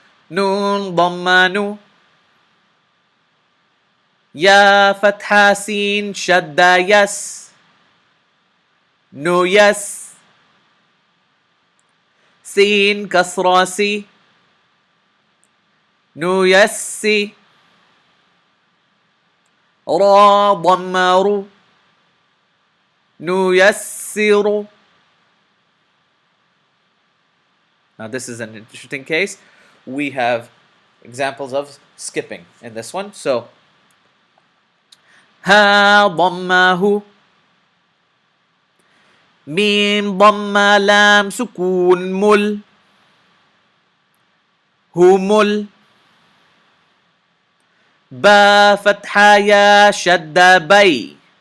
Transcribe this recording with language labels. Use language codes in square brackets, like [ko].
[ar] نون ضمة نو يا فتحة سين شدة يس نو يس سين كسرة سي نو يسي را ضمة رو نو يسر. [en] Now this is an interesting case. We have examples of skipping in this one. So [ar] ها ضمه ميم ضمة لام سكون مل همل با فتحة يا شدة بي